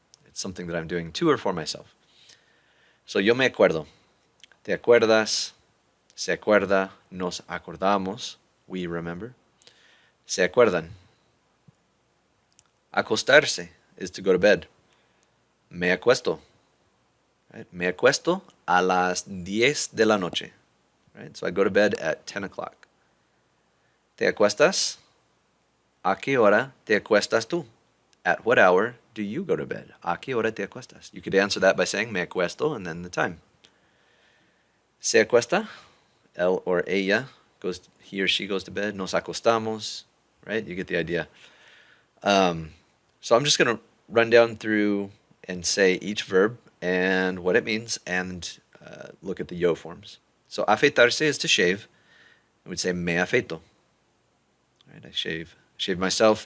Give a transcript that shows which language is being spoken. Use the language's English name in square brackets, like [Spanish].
[English] It's something that I'm doing to or for myself. [Spanish] So yo me acuerdo. Te acuerdas. Se acuerda. Nos acordamos. [English] We remember. [Spanish] Se acuerdan. [English] Acostarse is to go to bed. [Spanish] Me acuesto. Right? Me acuesto a las 10 de la noche. Right? [English] So I go to bed at 10 o'clock. [Spanish] ¿Te acuestas? ¿A qué hora te acuestas tú? [English] At what hour do you go to bed? [Spanish] ¿A qué hora te acuestas? [English] You could answer that by saying [Spanish] me acuesto [English] and then the time. [Spanish] ¿Se acuesta? [English] Él or ella he or she goes to bed. [Spanish] Nos acostamos. [English] Right? You get the idea. So I'm just going to run down through and say each verb and what it means and look at the yo forms. So afeitarse is to shave. I would say [Spanish] me afeito. [English] Right? I shave myself.